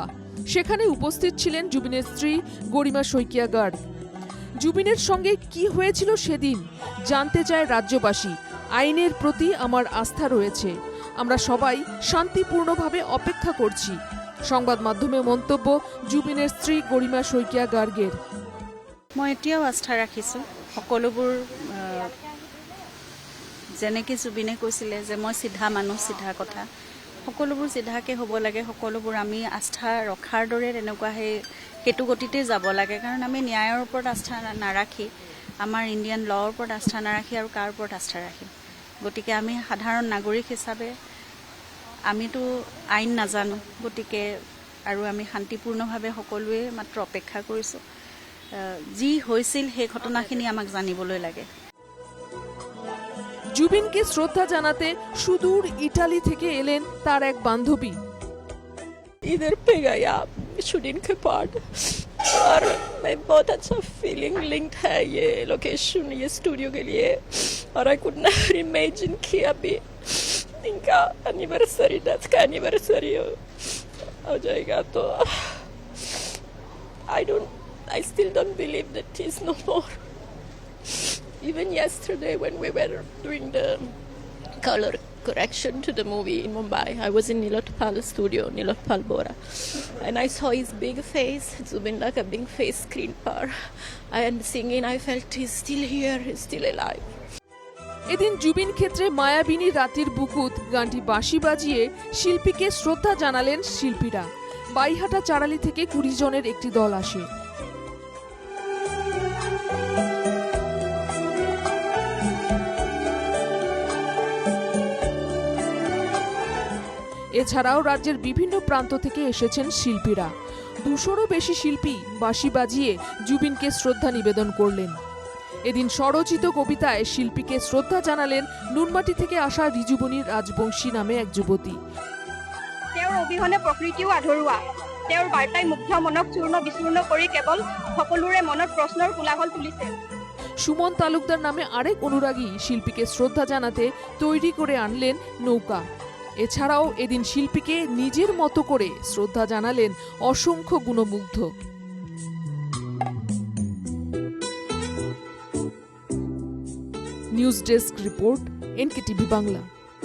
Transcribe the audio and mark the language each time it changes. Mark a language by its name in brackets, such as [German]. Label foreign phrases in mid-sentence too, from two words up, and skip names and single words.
[Bangla] সেখানে উপস্থিত ছিলেন জুবিনের স্ত্রী গরিমা শইকিয়া গার্গ। জুবিনের সঙ্গে কি হয়েছিল সেদিন জানতে চায় রাজ্যবাসী। আইনের প্রতি আমার আস্থা রয়েছে, আমরা সবাই শান্তিপূর্ণভাবে অপেক্ষা করছি। সংবাদ মাধ্যমে মন্তব্য জুবিনের স্ত্রী গরিমা শইকিয়া গার্গের। [Assamese] মই এতিয়াও আস্থা ৰাখিছোঁ সকলোবোৰ, যেনেকৈ জুবিনে কৈছিলে যে মই চিধা মানুহ, চিধা কথা, সকলোবোৰ চিধাকৈ হ'ব লাগে। সকলোবোৰ আমি আস্থা ৰখাৰ দৰে তেনেকুৱা সেইটো গতিতে যাব লাগে। কাৰণ আমি ন্যায়ৰ ওপৰত আস্থা নাৰাখি, আমাৰ [English] Indian law's [Assamese] ওপৰত আস্থা নাৰাখি আৰু কাৰ ওপৰত আস্থা ৰাখিম। গতিকে আমি সাধাৰণ নাগৰিক হিচাপে আমিতো আইন নাজানো, গতিকে আৰু আমি শান্তিপূৰ্ণভাৱে সকলোৱে মাত্ৰ অপেক্ষা কৰিছোঁ। যি হৈছিল সেই ঘটনাখিনি আমাক জানিবলৈ লাগে। [Bangla] জুবিনকে শ্রদ্ধা জানাতে সুদূর ইটালি থেকে এলেন তার এক বান্ধবী। [Hindi] इधर पे गया शूटिंग के पार्ट और मैं बहुत अच्छा [English] feeling linked [Hindi] है ये लोकेशन, ये स्टूडियो के लिए। और [English] I could never imagine [Hindi] कि अभी इनका एनिवर्सरी, डेथ का एनिवर्सरी हो जाएगा। [English] तो I still don't believe that he's no more. Even yesterday when we were doing the color correction to the movie in Mumbai, I was in Nilotpal studio, Nilotpal Bora, and I saw his big face, Zubin like a big face screen par, and singing I felt he's still here, he's still alive. [Bangla] এদিন জুবিন ক্ষেত্রে মায়াবিনী রাতের বুকুত গানটি বাঁশি বাজিয়ে শিল্পীকে শ্রদ্ধা জানালেন শিল্পীরা। বাইহাটা চারালি থেকে 20 জনের একটি দল আসে। এছাড়াও রাজ্যের বিভিন্ন প্রান্ত থেকে এসেছেন শিল্পীরা। 200-রও বেশি শিল্পী বাঁশি বাজিয়ে জুবিনকে শ্রদ্ধা নিবেদন করলেন। এদিন স্বরচিত কবিতায় শিল্পীকে শ্রদ্ধা জানালেন নুনমাটি থেকে আসা রিজুবনী রাজবংশী নামে এক যুবতী। [Assamese] তেওঁৰ অবিহনে প্ৰকৃতিও আধৰুৱা, তেওঁৰ বাৰ্তাই মুগ্ধ মনক চূৰ্ণ বিচূৰ্ণ কৰি কেৱল সকলোৰে মনত প্ৰশ্নৰ কোলাহল তুলিছে। [Bangla] সুমন তালুকদার নামে আরেক অনুরাগী শিল্পীকে শ্রদ্ধা জানাতে তৈরি করে আনলেন নৌকা। এছাড়াও এদিন শিল্পীকে নিজের মতো করে শ্রদ্ধা জানালেন অসংখ্য গুণমুগ্ধ। নিউজ ডেস্ক রিপোর্ট, NKTV বাংলা।